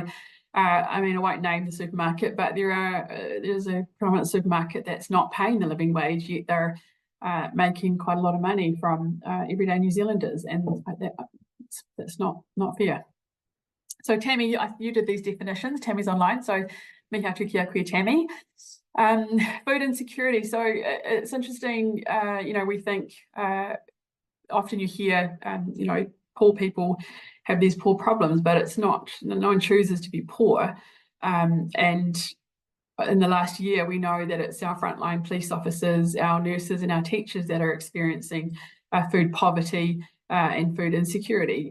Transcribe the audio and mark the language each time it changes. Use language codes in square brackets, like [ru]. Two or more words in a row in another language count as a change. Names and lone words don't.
[en] I won't name the supermarket, but there's a prominent supermarket that's not paying the living wage, yet they're making quite a lot of money from everyday New Zealanders, and that's not fair. So Tammy, you did these definitions. Tammy's online, so [mi] mihi atu ki a koe, [en] Tammy. Food insecurity. So it's interesting. We think often you hear, poor people have these poor problems, but it's not. No one chooses to be poor. And in the last year, we know that it's our frontline police officers, our nurses, and our teachers that are experiencing food poverty and food insecurity.